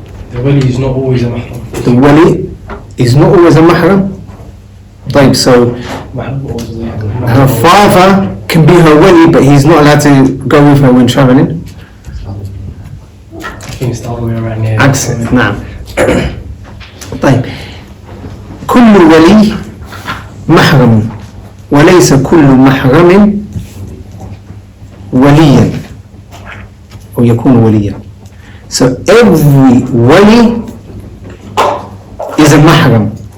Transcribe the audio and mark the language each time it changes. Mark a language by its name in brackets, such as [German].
[English] The wali is not always a mahram. The wali is not always a mahram? Like, so her father can be her wali, but he's not allowed to go with her when traveling. I think it's the other way around here. [Arabic] Accent. نعم. طيب. كل ولي محرم وليس كل محرم وليا أو يكون وليا. [English] So every wali is a mahram.